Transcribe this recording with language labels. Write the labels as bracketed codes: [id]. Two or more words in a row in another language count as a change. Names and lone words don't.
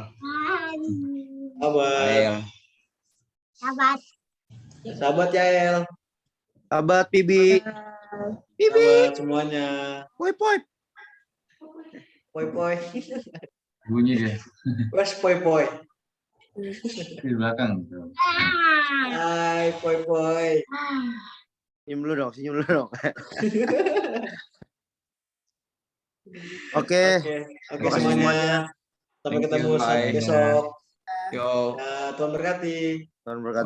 [id] Sahabat. Yael. Sahabat Yael. Sahabat Bibi. Sahabat semuanya. Poi poi. Poi-poi. Bunyi dia Wes poi-poi. di belakang. Hai poi-poi. Senyum dulu dong, senyum dulu dong. Oke. Oke semuanya. Sampai [en] Thank [id] ketemu [en] you, bye. [id] besok. Yo. Tuhan berkati. Tuhan berkati